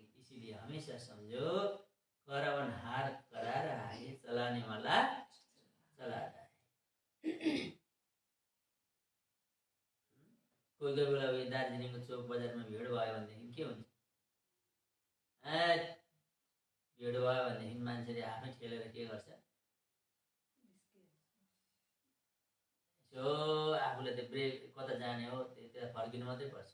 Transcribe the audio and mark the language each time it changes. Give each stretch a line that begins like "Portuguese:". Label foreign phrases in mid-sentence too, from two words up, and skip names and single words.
Hindi: इसीलिए हमेशा समझो करावन हार करा रहा है, चलाने वाला चला रहा है।
Nepali: कोही कोही बेला दार्जिलिङको चोक बजारमा भिड भयो भनेदेखि के हुन्छ, भिड भयो भनेदेखि मान्छेले आफै ठेलेर के गर्छ, यसो आफूले त ब्रेक कता जाने हो त्यता फर्किनु मात्रै पर्छ।